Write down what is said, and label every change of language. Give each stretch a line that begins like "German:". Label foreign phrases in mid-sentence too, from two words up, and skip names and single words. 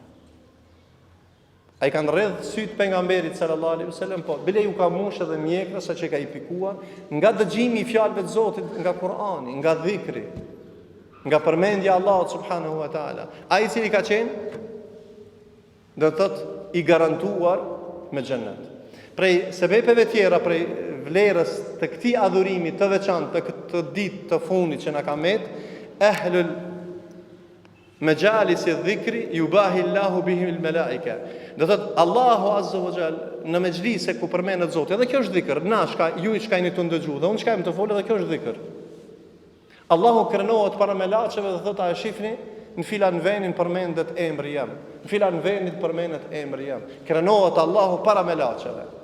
Albanian: Ai kanë rredh syt pejgamberit
Arabic: صلى الله عليه وسلم,
Albanian: po bile ju ka mush edhe mjekra sa që ka i pikuar nga dëgjimi i fjalëve të Zotit, nga Kur'ani, nga dhikri, nga përmendja e Allahut
Arabic: سبحانه وتعالى.
Albanian: Ai i cili ka qenë, do të thotë, i garantuar me xhennet. Prej sebepeve tjera, prej vlerës të këtij adhurimi të veçantë, të këtë ditë të fundit që na ka met,
Arabic: أهل مجالس الذكر يباهي الله بهم الملائكة.
Albanian: Do thot Allahu
Arabic: عز وجل
Albanian: në mexhlise ku përmendet Zoti, edhe kjo është dhikr. Na shka ju i shkajni të ndëgju, dhe unë shkajm të fol, edhe kjo është dhikr. Allahu krenohet para melaçeve dhe thot a e shihni, në filan vendin përmendet emri jam. Në filan vendit përmendet emri jam. Krenohet Allahu para melaçeve.